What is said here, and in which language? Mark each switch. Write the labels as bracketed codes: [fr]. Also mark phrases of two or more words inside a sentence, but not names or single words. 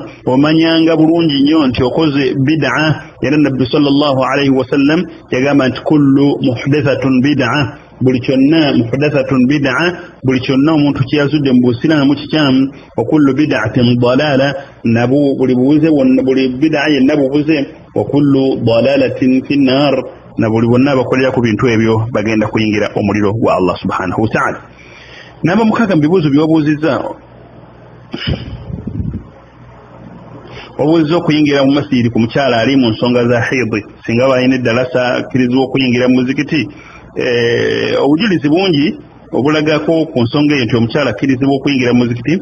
[lg] omanyanga bulungi nnyo nti okoze bid'a era nabbi [ar] صلى الله عليه وسلم [lg] yagamba nti [ar] كل محدثة بدعة [lg] buli kyonna [ar] محدثة بدعة [lg] buli kyonna omuntu kyeyazudde mu Busiraamu kikyamu [ar] وكل بدعة ضلالة [lg] nabu buli bid'a yenna bubuze [ar] وكل ضلالة في النار [lg] na buli bonna abakolera ku bintu ebyo bagenda kuyingira omuliro gwa Allah [ar] سبحانه وتعالى. [lg] Namba mukaga mbibuuzo byobuuzizza obuuzizza okuyingira mu masjidi ku mukyala ali mu nsonga za haidi singa balina eddalasa akkirizibwa okuyingira mu muzikiti obujulizi bungi obulagako ku nsonga eyo nti omukyala akkirizibwa okuyingira mu muzikiti